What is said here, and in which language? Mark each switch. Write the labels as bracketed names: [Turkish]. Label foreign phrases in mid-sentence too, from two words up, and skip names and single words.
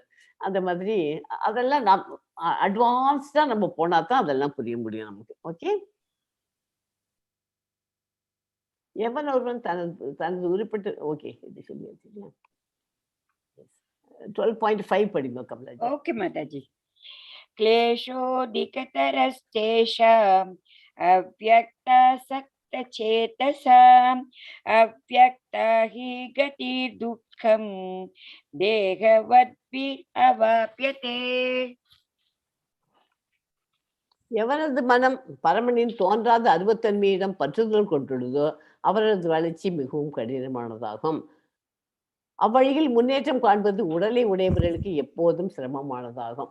[Tamil] அந்த மாதிரி அதெல்லாம் அட்வான்ஸ்டா நம்ம போனா தான் அதெல்லாம் புரிய முடியும் நமக்கு. ஓகே. எவன் ஒருவன் தனது தனது உருப்பட்டு ஓகே இது சொல்லியாச்சு இல்லையா? 12.5 படிங்க கமலாஜி. [Hindi] ओके माताजी। [Sanskrit] क्लेशोऽधिकतरस्तेषाम् अव्यक्तासक्तचेतसाम् अव्यक्ता हि गतिर्दुःखं देहवद्भिरवाप्यते। [Tamil] எவனது மனம் பரமனின் தோன்றாத அருவத்தன்மையிடம் பற்றுதல் கொண்டுள்ளதோ அவரது வளர்ச்சி மிகவும் கடினமானதாகும். அவ்வழியில் முன்னேற்றம் காண்பது உடலை உடையவர்களுக்கு எப்போதும் சிரமமானதாகும்.